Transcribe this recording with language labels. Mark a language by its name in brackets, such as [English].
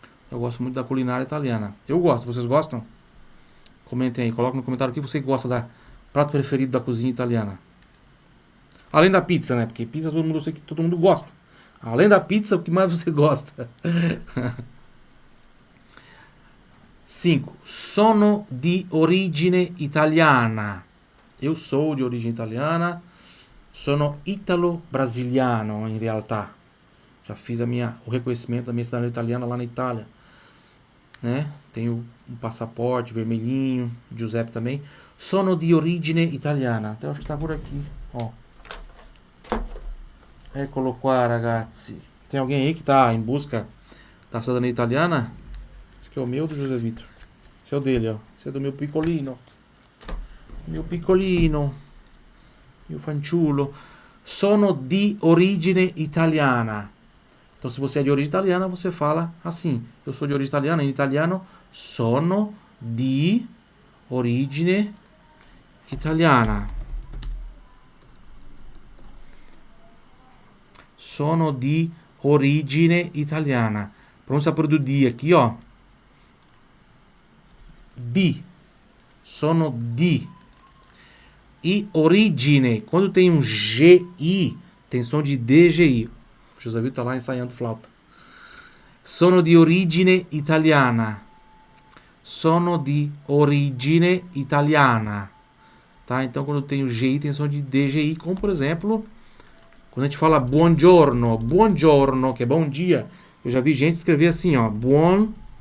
[Portuguese] Eu gosto muito da culinária italiana. Eu gosto. Vocês gostam? Comentem aí. Coloquem no comentário o que você gosta da prato preferido da cozinha italiana. Além da pizza, né? Porque pizza todo mundo, eu sei que todo mundo gosta. Além da pizza, o que mais você gosta? 5. [Italian] Sono di origine italiana. [Portuguese] Eu sou de origem italiana. [Italian] Sono italo-brasiliano, in realtà. [Portuguese] Já fiz o reconhecimento da minha cidadania italiana lá na Itália. Né? Tenho um passaporte vermelhinho. Giuseppe também. [Italian] Sono di origine italiana. [Portuguese] Até acho que tá por aqui. Ó. [Italian] Eccolo qua, ragazzi. [Portuguese] Tem alguém aí que tá em busca da cidadania italiana? Esse aqui é o meu do José Vitor. Esse é o dele, ó. Esse é do meu piccolino. Meu piccolino. Meu fanciullo. [Italian] Sono di origine italiana. [Portuguese] Então, se você é de origem italiana, você fala assim. Eu sou de origem italiana. Em italiano, [Italian] sono di origine italiana. Sono di origine italiana. [Portuguese] Pronúncia por do di aqui, ó. [Italian] Di. Sono di. E origine. [Portuguese] Quando tem um GI, tem som de DGI. O José Vitor tá lá ensaiando flauta. [Italian] Sono di origine italiana. Sono di origine italiana. [Portuguese] Tá? Então, quando tem o GI, tem som de DGI. Como, por exemplo, quando a gente fala [Italian] buongiorno. Buongiorno, [Portuguese] que é bom dia. Eu já vi gente escrever assim, ó. Buongiorno.